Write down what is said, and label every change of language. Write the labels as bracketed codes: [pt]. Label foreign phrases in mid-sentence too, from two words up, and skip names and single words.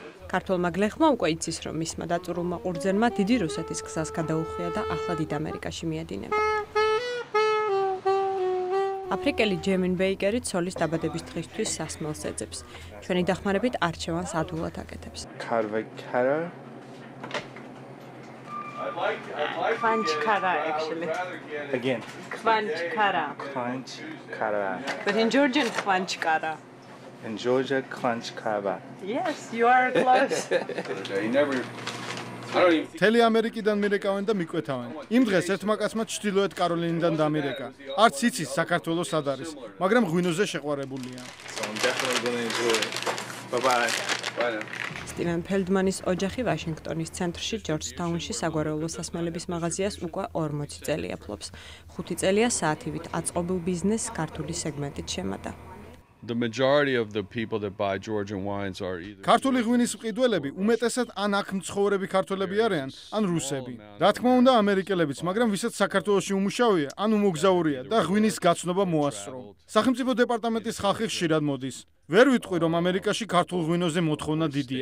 [ka] ქართველმა გლეხმა უკვე იცის, რომ მისმა დაწურულმა ყურძენმა დიდი რუსეთის გზას გადაუხვია და ახლა დიდ ამერიკაში მიედინება. აფრიკელი ჯემინ ბეიკერი ცოლის დაბადების დღისთვის სასმელს ეძებს. ჩვენი დახმარებით არჩევანს ადვილად აკეთებს. [en] Kvanchkara, actually. Again. Kvanchkara. Kvanchkara. But in Georgian, Kvanchkara. In Georgia, Kvanchkara. Yes, you are close. [ka] თელი ამერიკიდან მირეკავენ და მიკვეთავენ. იმ დღეს ერთმა კაცმა ჩრდილოეთ კაროლინიდან დამირეკა. არც იცის საქართველოს სად არის, მაგრამ ღვინოზე შეყვარებულია. [en] So I'm definitely going to enjoy it. Bye-bye. Bye now. [ka] სტივენ ფელდმანის ოჯახი ვაშინგტონის ცენტრში ჯორჯთაუნში საგვარეულო სასმელების მაღაზიას უკვე 40 წელი აფლობს. 5 წელია საათივით აწყობილ ბიზნესს ქართული სეგმენტით შემატა. [en] The majority of the people that buy Georgian wines are either [ka] ქართული ღვინის მყიდველები უმეტესად ან აქ მცხოვრები ქართველები არიან, ან რუსები. რა თქმა უნდა, ამერიკელებიც, მაგრამ ვისაც საქართველოში უმუშავია, ან უმოგზაურია და ღვინის გაცნობა მოასწრო. სახელმწიფო დეპარტამენტის ხალხი ხშირად მოდის. ვერ ვიტყვი, რომ ამერიკაში ქართულ ღვინოზე მოთხოვნა დიდია.